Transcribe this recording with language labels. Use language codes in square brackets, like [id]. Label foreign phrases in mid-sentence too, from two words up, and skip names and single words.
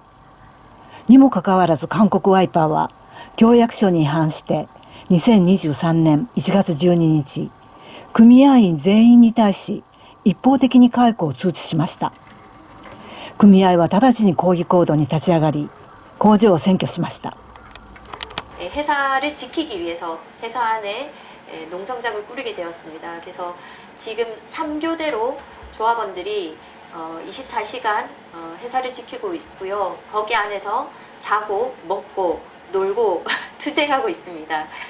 [ja] にもかかわらず韓国ワイパーは協約書に違反して2023年1月12日、組合員全員に対し一方的に解雇を通知しました。組合は直ちに抗議行動に立ち上がり、工場を占拠しました。 [ko] 회사를 지키기 위해서 회사 안에 농성장을 꾸리게 되었습니다. 그래서 지금 3교대로 조합원들이 24시간 회사를 지키고 있고요. 거기 안에서 자고 먹고 놀고 투쟁하고 있습니다.